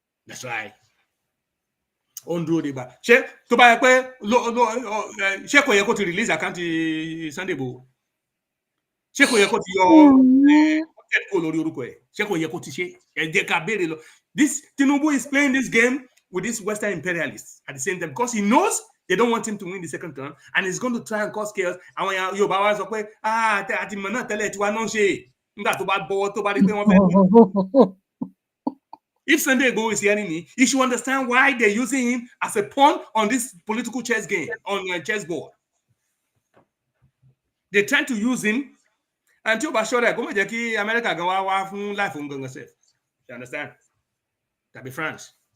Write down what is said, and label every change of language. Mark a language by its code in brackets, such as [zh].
[en] That's right. [yo] Ó ń dúró dìgbà. Ṣé tó bá yẹ pé ṣé kò yẹ kó ti release àkáǹtì Sunday Igboho? Ṣé kò yẹ kó ti yọ kó lórí orúkọ ẹ̀? Ṣé kò yẹ kó ti ṣe? Ẹ jẹ́ ká béèrè lọ. [en] This Tinubu is playing this game with these Western imperialists at the same time because he knows they don't want him to win the second term, and he's going to try and cause chaos. [yo] Àwọn Yorùbá wa sọ pé àti mọ̀ náà tẹ́lẹ̀ tí wàá náà ṣe nígbà tó bá bọ́wọ́ tó bá rí pé wọ́n fẹ́. [en] If Sunday Igboho is hearing me, he should understand why they're using him as a pawn on this political chess game, on a chessboard. They're trying to use him, and [yo] tí ó bá ṣọ́ra ẹ̀ kó má jẹ́ kí America gan wá fún life òun gangan sef. [en] You understand? That be France.